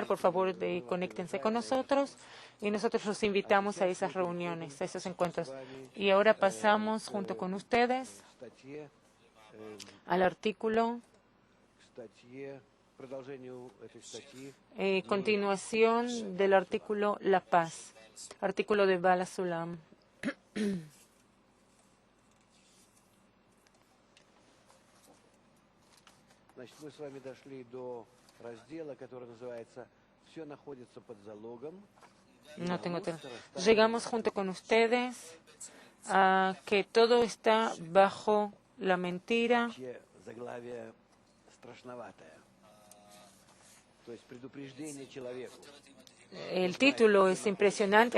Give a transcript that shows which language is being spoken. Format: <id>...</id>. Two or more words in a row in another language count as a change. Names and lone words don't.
<es>Por favor, conéctense con nosotros y nosotros los invitamos a esas reuniones, a esos encuentros. Y ahora pasamos junto con ustedes al artículo, continuación del artículo La Paz, artículo de Bala Sulam.</es> <ru>Мы с вами дошли до раздела, который называется «Все находится под залогом».</ru> <es>Llegamos junto con ustedes a que todo está bajo la mentira. El título es impresionante.</es>